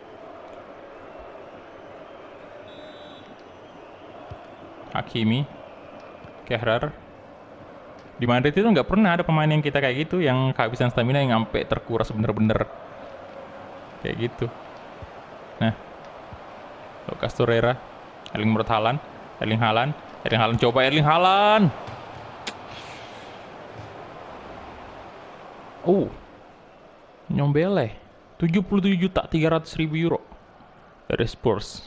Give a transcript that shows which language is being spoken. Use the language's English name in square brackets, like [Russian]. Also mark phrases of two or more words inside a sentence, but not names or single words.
[Indonesian] Hakimi, Kehrer. Di Madrid itu nggak pernah ada pemain yang kita kayak gitu, yang kehabisan stamina yang sampai terkuras bener-bener kayak gitu. Nah, Lucas Torreira, Erling Haaland coba Erling Haaland. Nyombele 77.300.000 euro dari Spurs.